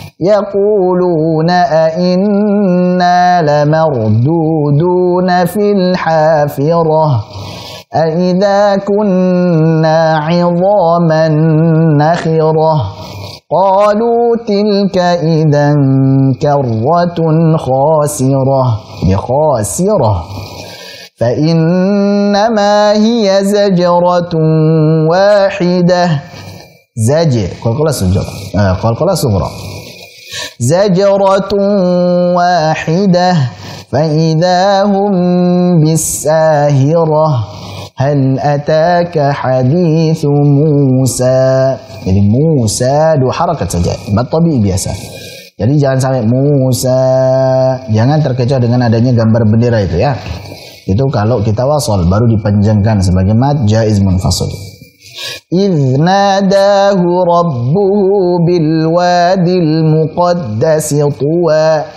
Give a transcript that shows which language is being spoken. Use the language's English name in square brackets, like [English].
[Arabic] يقولون أئنا لمردودون في الحافرة أئذا كنا عظاما نخرة قالوا تلك إذا كرة خاسرة بخاسرة فإنما هي زجرة واحدة زجر قلقلة صغرى زجرة واحدة فإذا هم بالساهرة هل أتاك حديث موسى. [Indonesian] Jadi Musa dua harakat saja, tabii biasa. Jadi jangan sampai Musa, jangan terkecoh dengan adanya gambar bendera itu ya. Itu kalau kita wasol baru dipanjangkan sebagai mad jaiz munfasil. [Arabic] إذ ناداه ربه بالوادي المقدس طوى.